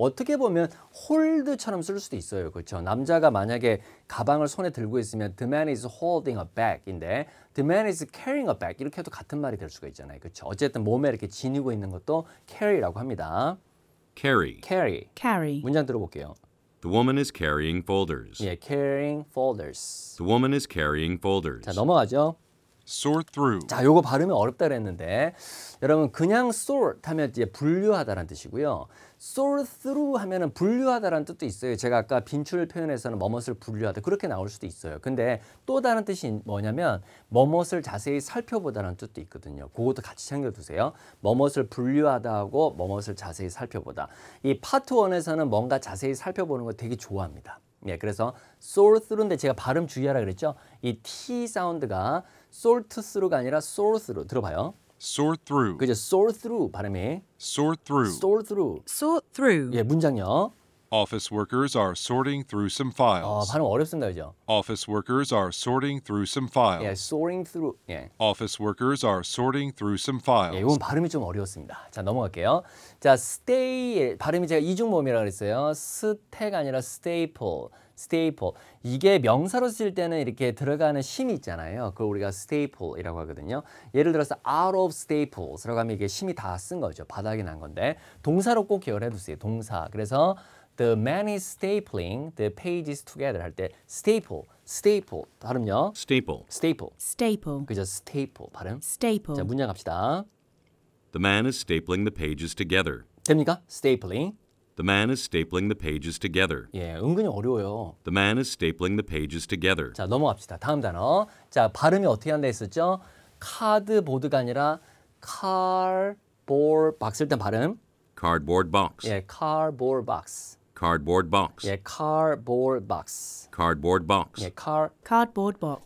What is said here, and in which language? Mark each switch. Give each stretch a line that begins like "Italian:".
Korean: 어떻게 보면 홀드처럼 쓸 수도 있어요. 그렇죠? 남자가 만약에 가방을 손에 들고 있으면
English: the man is holding a bag
Korean: 인데
English: the man is carrying a bag
Korean: 이렇게 해도 같은 말이 될 수가 있잖아요. 그렇죠? 어쨌든 몸에 이렇게 지니고 있는 것도 carry라고 합니다.
English: Carry. Carry.
Korean: 문장 들어볼게요.
English: The woman is carrying folders. 예, carrying folders. The woman is carrying folders.
Korean: 자, 넘어가죠.
English: sort through,
Korean: 자, 요거 발음이 어렵다 그랬는데 여러분 그냥 sort 하면 이제 분류하다라는 뜻이고요. sort through 하면은 분류하다라는 뜻도 있어요. 제가 아까 빈출 표현에서는 뭐뭇을 분류하다 그렇게 나올 수도 있어요. 근데 또 다른 뜻이 뭐냐면 뭐뭇을 자세히 살펴보다라는 뜻도 있거든요. 그것도 같이 챙겨두세요. 뭐뭇을 분류하다 하고 뭐뭇을 자세히 살펴보다. 이 파트 1에서는 뭔가 자세히 살펴보는 거 되게 좋아합니다. 예, 그래서 soar through인데 제가 발음 주의하라 그랬죠. 이 T 사운드가 sort through가 아니라 soar through. 들어봐요.
English: Sort through.
Korean: 그죠?
English: soar through 발음이. Sort through. soar through. Sort through.
Korean: 예, 문장요.
English: Office workers are sorting through some files.
Korean: 발음 어렵습니다, 그죠?
English: Office workers are sorting through some
Korean: 예,
English: files. soaring through. 예. Office workers are sorting through some
Korean: 예,
English: files.
Korean: 이건 발음이 좀 어려웠습니다. 자, 넘어갈게요. 자, stay 발음이 제가 이중모음이라고 그랬어요. 스테가 아니라 staple. staple. 이게 명사로 쓸 때는 이렇게 들어가는 심이 있잖아요. 그걸 우리가 staple이라고 하거든요. 예를 들어서 out of staples라고 하면 이게 심이 다 쓴 거죠. 바닥이 난 건데 동사로 꼭 기억을 해두세요. 동사. 그래서
English: the man is stapling the pages together
Korean: 할 때
English: staple, staple
Korean: 발음요.
English: Staple. staple. Staple.
Korean: 그죠? staple 발음.
English: Staple.
Korean: 자, 문장 갑시다.
English: The man is stapling the pages together.
Korean: 됩니까? stapling.
English: The man is stapling the pages together.
Korean: 예, 은근히 어려워요.
English: The man is stapling the pages together.
Korean: 자, 넘어갑시다. 다음 단어. 자, 발음이 어떻게 한다 했었죠? 카드보드가 아니라 cardboard box 일 때 발음.
English: Cardboard box. 예, cardboard box. Cardboard box. 예, cardboard box. Cardboard box.
Korean: 예,
English: Cardboard box.